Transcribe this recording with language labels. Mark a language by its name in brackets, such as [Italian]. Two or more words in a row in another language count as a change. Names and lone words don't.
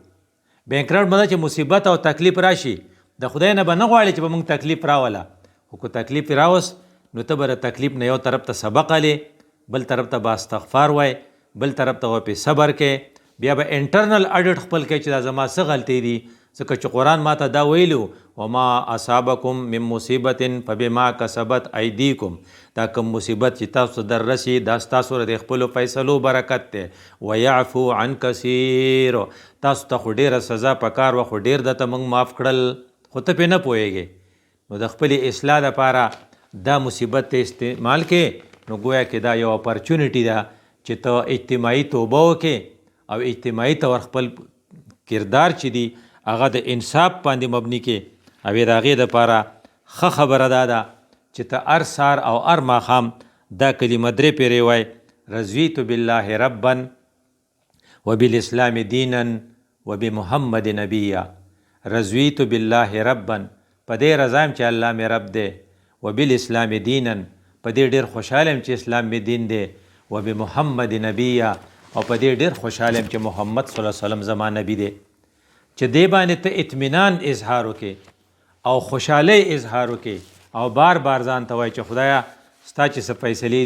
[Pashto] بینکرپټ مطلب چې مصیبت او تکلیف راشي د خدای نه به نه غواړي چې به موږ تکلیف راوله، خو که تکلیف راوست نو ته به د تکلیف نه یو طرف ته سبق علې، بل طرف ته به استغفار وای، بل طرف ته به پې صبر کې، بیا به [English] internal audit [Pashto] خپل کوي چې دا زما څه غلطۍ دي، ځکه چې قرآن ما ته دا ویلو [Arabic] وما اصابکم من مصیبت فبما کسبت ایدیکم، [Pashto] دا کوم مصیبت چې تاسو در رسي دا ستاسو د خپلو فیصلو برکت دی. [Arabic] ویعفو عن کثیر، [Pashto] تاسو ته خو ډېره سزا پکار وه خو ډېر درته موږ معاف کړل، خو ته پې نه پوهېږې. نو د خپلې اصلاح دپاره دا مصیبت ته استعمال کې، نو گویا کې دا یو اپرچونیټي ده چې ته اجتماعي توبه وکې او اجتماعي طور خپل کردار چې دی هغه د انصاف باندې مبني کې، او د هغې دپاره ښه خبره دا ده چې ته هر سهار او هر ماښام دا کلمه 3 پیرې وای، [Arabic] رضیت بالله ربا وبالاسلام دینا وبمحمد نبیا. رضیت بالله ربا، [Pashto] په دې رضا یم چې الله مې رب دی، [Arabic] وبالاسلام دینا، [Pashto] په دې ډېر خوشحاله یم چې اسلام مې دین دی، [Arabic] وبمحمد نبیا، [Pashto] او په دې ډېر خوشحاله یم چې محمد [Arabic] صلی الله علیه وسلم [Pashto] زما نبی دی. چې دې باندې ته اطمینان اظهار وکې او خوشحالۍ اظهار وکې او بار بار ځان ته وایي چې خدایا ستا چې څه فیصلې